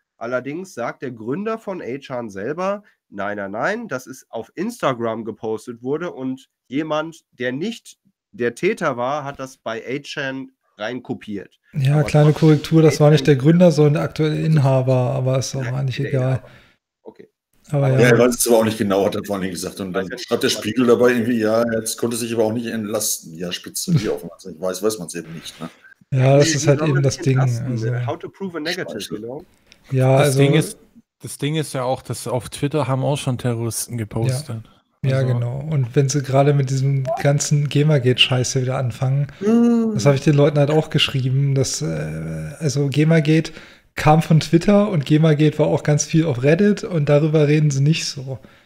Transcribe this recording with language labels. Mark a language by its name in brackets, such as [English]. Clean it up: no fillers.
[German] Allerdings sagt der Gründer von 8chan selber, nein, nein, nein, dass es auf Instagram gepostet wurde und jemand, der nicht der Täter war, hat das bei 8chan reinkopiert. Ja, aber kleine Korrektur, das war nicht der Gründer, sondern der aktuelle Inhaber, aber ist auch eigentlich egal. Okay. Aber ja, er weiß es aber auch nicht genau, hat er vorhin gesagt. Und dann schreibt der Spiegel dabei irgendwie, ja, jetzt konnte sich aber auch nicht entlasten. Ja, spitze die auf. Ich weiß man es eben nicht. Ne? Ja, das ist halt eben das Ding. [English] Also, how to prove a negative, you know? [German] Ja, das, also, Ding ist ja auch, dass auf Twitter haben auch schon Terroristen gepostet. Ja. Ja, also, genau. Und wenn sie gerade mit diesem ganzen GEMA-Gate-Scheiße wieder anfangen, das habe ich den Leuten halt auch geschrieben, dass, also GEMA-Gate kam von Twitter und GEMA-Gate war auch ganz viel auf Reddit und darüber reden sie nicht so.